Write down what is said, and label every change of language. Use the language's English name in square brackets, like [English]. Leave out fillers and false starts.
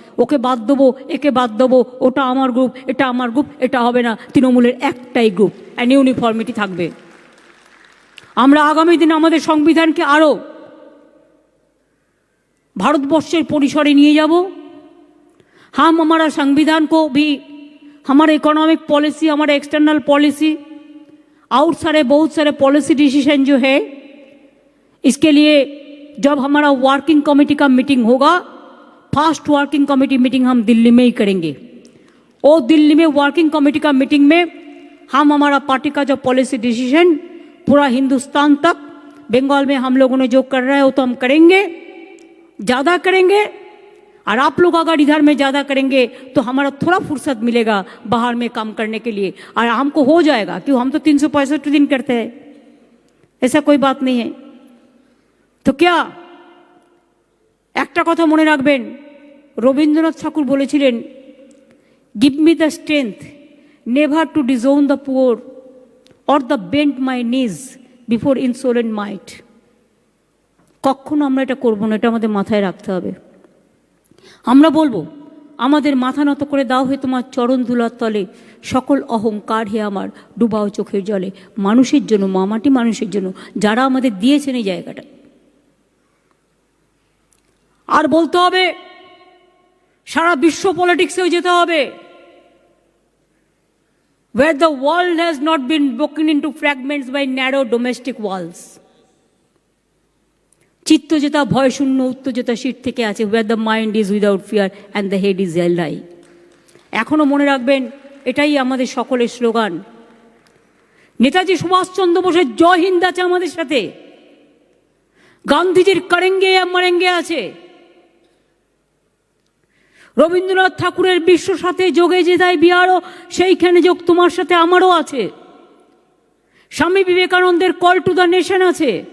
[Bangla] ওকে বাদ দেবো, একে বাদ দেবো, ওটা আমার গ্রুপ, এটা আমার গ্রুপ, এটা হবে না। তৃণমূলের একটাই গ্রুপ, অ্যান্ড ইউনিফর্মিটি থাকবে। আমরা আগামী দিনে আমাদের সংবিধানকে আরও भारतवर्षेर परिसरे निये जाबो। [Hindi] हम हमारा संविधान को भी, हमारा इकोनॉमिक पॉलिसी, हमारा एक्सटर्नल पॉलिसी और बहुत सारे पॉलिसी डिसीजन जो है, इसके लिए जब हमारा वर्किंग कमेटी का मीटिंग होगा, फर्स्ट वर्किंग कमेटी मीटिंग हम दिल्ली में ही करेंगे। और दिल्ली में वर्किंग कमेटी का मीटिंग में हम हमारा पार्टी का जो पॉलिसी डिसीजन पूरा हिंदुस्तान तक, बंगाल में हम लोगों ने जो कर रहा है वो तो हम करेंगे, ज़्यादा करेंगे। और आप लोग अगर इधर में ज़्यादा करेंगे तो हमारा थोड़ा फुर्सत मिलेगा बाहर में काम करने के लिए, और हमको हो जाएगा क्यों, हम तो 365 दिन करते हैं, ऐसा कोई बात नहीं है। [Bangla] तो क्या একটা কথা মনে রাখবেন, রবীন্দ্রনাথ ঠাকুর বলেছিলেন, [English] Give me the strength never to disown the poor or the bend my knees before insolent might. [Bangla] কখনো আমরা এটা করবো না, এটা আমাদের মাথায় রাখতে হবে। আমরা বলবো, আমাদের মাথা নত করে দাও হে তোমার চরণ ধুলার তলে, সকল অহংকার হে আমার ডুবাও চোখের জলে। মানুষের জন্য, মামাটি মানুষের জন্য, যারা আমাদের দিয়েছেন এই জায়গাটা। আর বলতে হবে, সারা বিশ্ব পলিটিক্সেও যেতে হবে, [English] where the world has not been broken into fragments by narrow domestic walls। [Bangla] চিত্ত যেটা ভয় শূন্য, উত্তর যেটা শীত থেকে আছে, [English] where the mind is without fear and the head is held high। [Bangla] এখনো মনে রাখবেন, এটাই আমাদের সকলের স্লোগান। নেতাজি সুভাষচন্দ্র বোসের জয় হিন্দ আছে আমাদের সাথে, গান্ধীজির করেঙ্গে মরেঙ্গে আছে, রবীন্দ্রনাথ ঠাকুরের বিশ্ব সাথে যোগে যেথায় বিহারও সেইখানে যোগ তোমার সাথে আমারও আছে, স্বামী বিবেকানন্দের কল টু দ্য নেশন আছে।